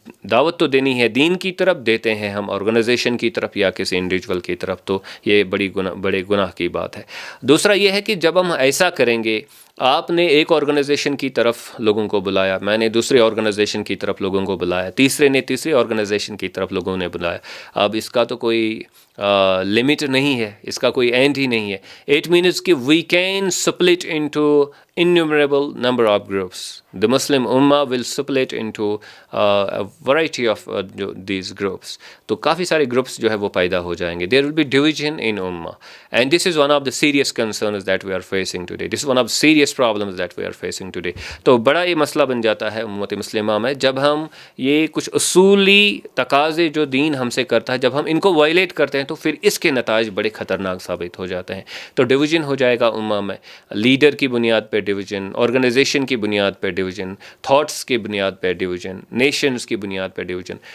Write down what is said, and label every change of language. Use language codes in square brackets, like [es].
[ur] دعوت تو دینی ہے دین کی طرف، دیتے ہیں ہم آرگنائزیشن کی طرف یا کسی انڈیویجول کی طرف، تو یہ بڑے گناہ کی بات ہے۔ دوسرا یہ ہے کہ جب ہم ایسا کریں گے، آپ نے ایک آرگنائزیشن کی طرف لوگوں کو بلایا، میں نے دوسری آرگنائزیشن کی طرف لوگوں کو بلایا، تیسرے نے تیسری آرگنائزیشن کی طرف لوگوں نے بلایا، اب اس کا تو کوئی لمٹ نہیں ہے، اس کا کوئی اینڈ ہی نہیں ہے۔ اٹ مینز کہ [en] We can split into innumerable number of groups. The Muslim Ummah will split into a variety of these groups. [ur] تو کافی سارے گروپس جو ہے وہ پیدا ہو جائیں گے. [en] There will be division in Ummah. And this is one of the serious concerns that we are facing today. This is one of the serious problems that we are facing today. [ur] تو بڑا یہ مسئلہ بن جاتا ہے امت مسلمہ میں جب ہم یہ کچھ اصولی تقاضے جو دین ہم سے کرتا ہے، جب ہم ان کو وائلیٹ کرتے ہیں تو پھر اس کے نتائج بڑے خطرناک ثابت ہو جاتے ہیں۔ تو ڈویژن ہو جائے گا امہ میں، لیڈر کی بنیاد پہ ڈویژن، آرگنائزیشن کی بنیاد پہ ڈویژن، تھاٹس کی بنیاد پہ ڈویژن، نیشنز کی بنیاد پہ ڈویژن۔